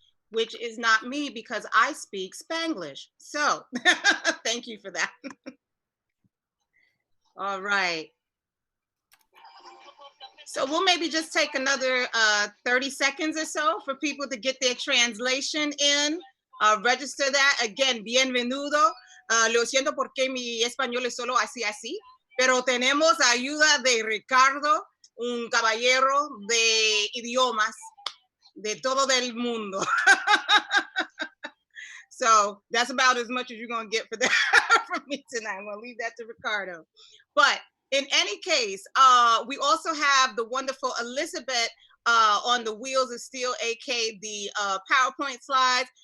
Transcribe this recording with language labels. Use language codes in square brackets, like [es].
[en] Which is not me because I speak Spanglish. So thank you for that. All right. So we'll maybe just take another 30 seconds or so for people to get their translation in. Register that. Again, [es] bienvenido. Lo siento porque mi español es solo así, pero tenemos ayuda de Ricardo, un caballero de idiomas de todo el mundo. [en] So that's about as much as you're going to get for that from me tonight. I'm going to leave that to Ricardo. But in any case, we also have the wonderful Elizabeth on the Wheels of Steel, aka the PowerPoint slides.